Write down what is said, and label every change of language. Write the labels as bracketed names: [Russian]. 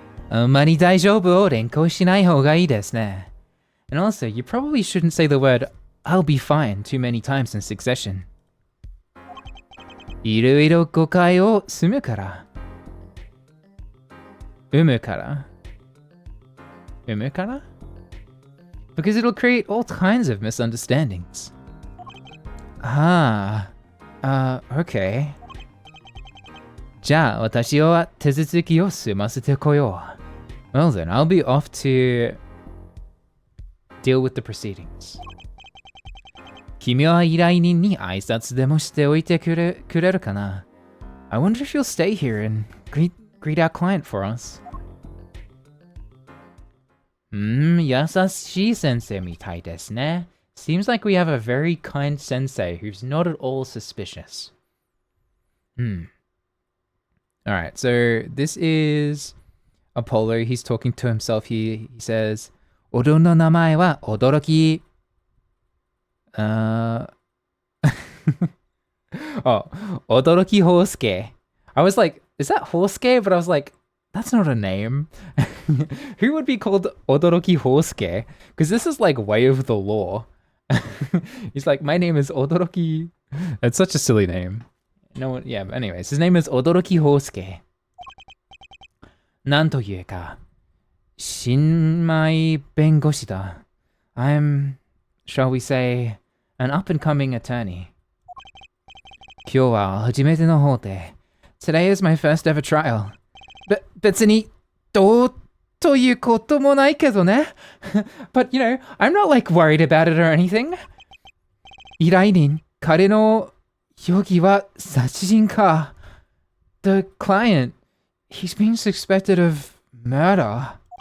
[Japanese] あまり大丈夫を連行しない方がいいですね. [English] And also, you probably shouldn't say the word I'll be fine too many times in succession. [Japanese] いろいろ誤解を生むから. 生むから? [English] Because it'll create all kinds of misunderstandings. Okay. [Japanese] じゃあ私は手続きを済ませてこよう. [English] Well then, I'll be off to deal with the proceedings. [Japanese] 君は依頼人に挨拶でもしておいてくれるかな? [English] I wonder if you'll stay here and greet our client for us. [Japanese] 優しい先生みたいですね. [English] Seems like we have a very kind sensei who's not at all suspicious. All right, so this is Apollo. He's talking to himself here. He says, [Japanese] "Odo no namae wa Odoroki." [English] Oh, Odoroki Hosuke. I was like, is that Hosuke? But I was like, that's not a name. Who would be called Odoroki Hosuke? Because this is like way over the law. He's like, my name is Odoroki. It's such a silly name. No one, yeah, but anyways, his name is Odoroki Hosuke. [Japanese] なんというか、新米弁護士だ. [English] I'm, shall we say, an up-and-coming attorney. [Japanese] 今日は初めての法廷. [English] Today is my first ever trial. [Japanese] 別にどうということもないけどね. [English] But you know, I'm not like worried about it or anything. [Japanese] 依頼人、彼の容疑は殺人か. [English] The client, he's being suspected of murder.